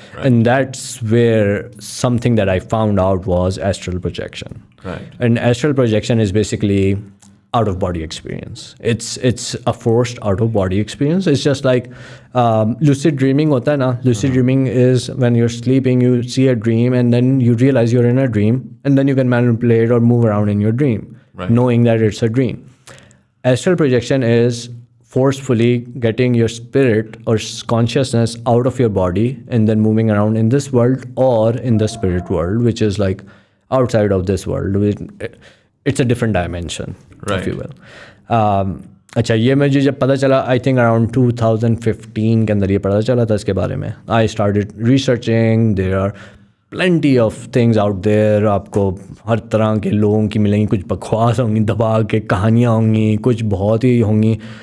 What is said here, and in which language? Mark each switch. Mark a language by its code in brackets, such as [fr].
[en] And that's where something that I found out was astral projection. And astral projection is basically out of body experience. It's a forced out of body experience. It's just like lucid dreaming [ur] hota hai na. [en] Lucid dreaming is when you're sleeping, you see a dream and then you realize you're in a dream, and then you can manipulate or move around in your dream, knowing that it's a dream. Astral projection is forcefully getting your spirit or consciousness out of your body and then moving around in this world or in the spirit world, which is like outside of this world. It's a different dimension, if you will. [ur] اچھا یہ مجھے جب پتہ چلا, [en] I think around 2015 [ur] کے اندر یہ پتہ چلا تھا اس کے بارے میں. [en] I started researching. There are plenty of things out there. [ur] آپ کو ہر طرح کے لوگوں کی ملیں گی, کچھ بکواس ہوں گی, دبا کے کہانیاں ہوں گی, کچھ بہت ہی ہوں گی.